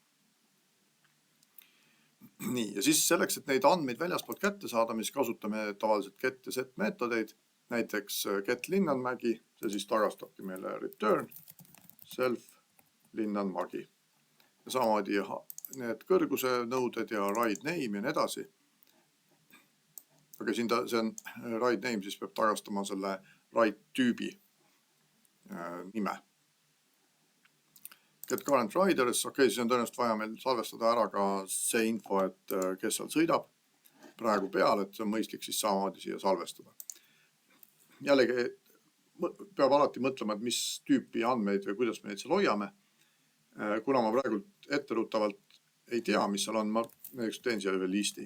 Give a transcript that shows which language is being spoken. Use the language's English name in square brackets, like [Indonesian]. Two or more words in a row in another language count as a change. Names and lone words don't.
[Estonian] Nii, ja siis selleks, et neid andmeid väljaspoolt kätte saada, mis kasutame tavaliselt get ja set meetodeid, näiteks get Linnanmägi, see siis tagastabki meile [English] return self [Estonian] Linnanmägi. Ja samamoodi need kõrguse nõuded ja [English] ride name [Estonian] ja nii edasi. Aga siin see on [English] ride name, [Estonian] siis peab tagastama selle ride tüübi nime. [English] Get current riders, [Estonian] siis on tõenäoliselt vaja meil salvestada ära ka see info, et kes seal sõidab praegu peal, et see on mõistlik siis samamoodi siia salvestada. Jällegi peab alati mõtlema, et mis tüüpi andmeid või kuidas me neid seal hoiame. Kuna ma praegu etteruttavalt ei tea, mis seal on, ma näiteks teen siia veel listi.